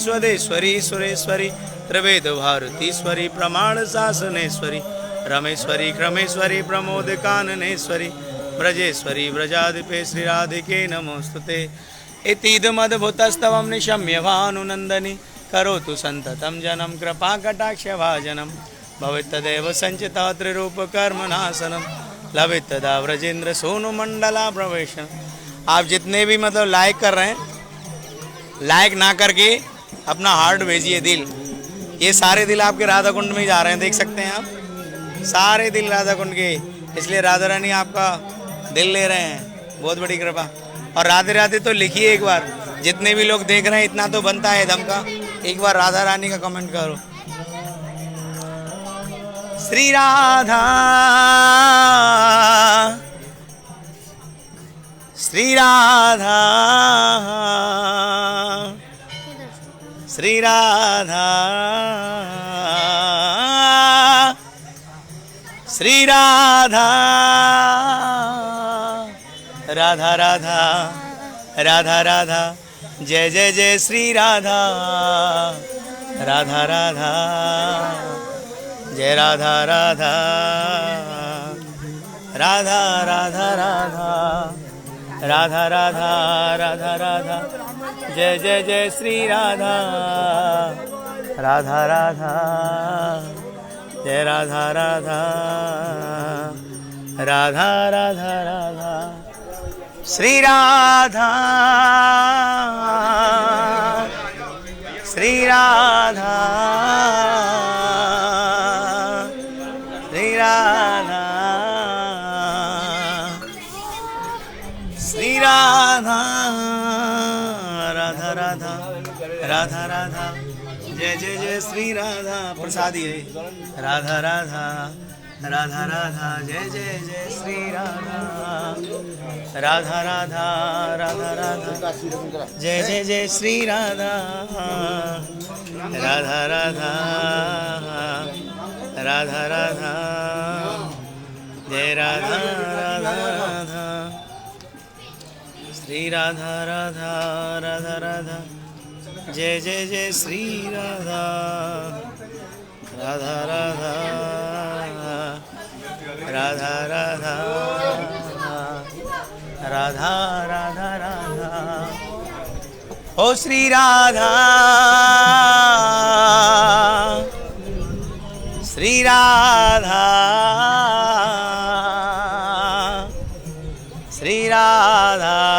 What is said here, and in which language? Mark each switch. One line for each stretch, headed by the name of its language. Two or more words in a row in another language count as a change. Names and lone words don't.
Sanskrit: स्वदेश्वरी सुरेश्वरी त्रिवेद भारतीश्वरी प्रमाण शासनेश्वरी रमेश्वरी क्रमेश्वरी प्रमोद काननेश्वरी ब्रजेश्वरी ब्रजाधिपे श्री राधिके नमोस्तुते इतीदमद्भुतस्तवं निशम्य भानुनंदनी करोतु संततं जनं कृपा कटाक्ष भाजनम भवेत् तदेव संचिता त्रिरूप कर्मनाशनम लभित तदा व्रजेंद्र सोनु मंडला प्रवेशन।
Hindi: आप जितने भी मतलब लाइक कर रहे हैं, लाइक ना करके अपना हार्ट भेजिए, दिल। ये सारे दिल आपके राधा कुंड में जा रहे हैं, देख सकते हैं आप, सारे दिल राधा कुंड के। इसलिए राधा रानी आपका दिल ले रहे हैं, बहुत बड़ी कृपा। और राधे राधे तो लिखिए एक बार, जितने भी लोग देख रहे हैं, इतना तो बनता है दम का, एक बार राधा रानी का कमेंट करो। श्री राधा श्री राधा श्री राधा श्री राधा राधा राधा राधा राधा जय जय जय श्री राधा राधा राधा जय राधा राधा राधा राधा राधा राधा राधा राधा राधा जय जय जय श्री राधा राधा राधा जय राधा राधा राधा राधा राधा श्री राधा श्री राधा श्री राधा श्री राधा राधा राधा राधा राधा जय जय जय श्री राधा। प्रसादी है राधा राधा राधा राधा जय जय जय श्री राधा राधा राधा राधा राधा जय जय जय श्री राधा राधा राधा राधा राधा जय राधा राधा राधा श्री राधा राधा राधा राधा जय जय जय श्री राधा राधा राधा राधा राधा राधा राधा राधा ओ श्री राधा श्री राधा श्री राधा